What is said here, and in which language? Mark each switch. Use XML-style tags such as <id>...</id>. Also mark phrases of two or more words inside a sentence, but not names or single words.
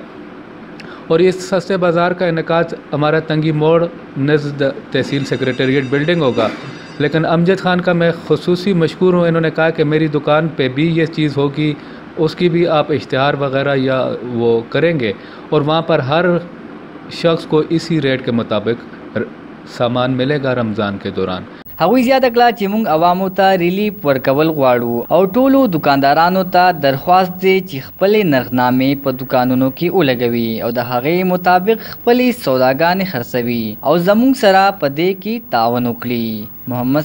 <ur>اور اس سستے بازار کا انعقاد ہمارا تنگی موڑ نزد تحصیل</ur> <en>secretariat building</en> <ur>ہوگا. لیکن امجد خان کا میں خصوصی مشکور ہوں، انہوں نے کہا کہ میری دکان پہ بھی یہ چیز ہوگی، اس کی بھی آپ اشتہار وغیرہ یا وہ کریں گے اور وہاں پر ہر شخص کو اسی ریٹ کے مطابق سامان ملے گا رمضان کے دوران.</ur> <ps>هغوی زیاته کړه چې موږ عوامو ته ریلیف ورکول غواړو او ټولو دکاندارانو ته درخواست دی چې خپلې نرخنامې په دکانونو کې ولګوي او د هغې مطابق خپلې سوداګانې خرڅوي او زموږ سره په دې کې تعاون وکړي.</ps>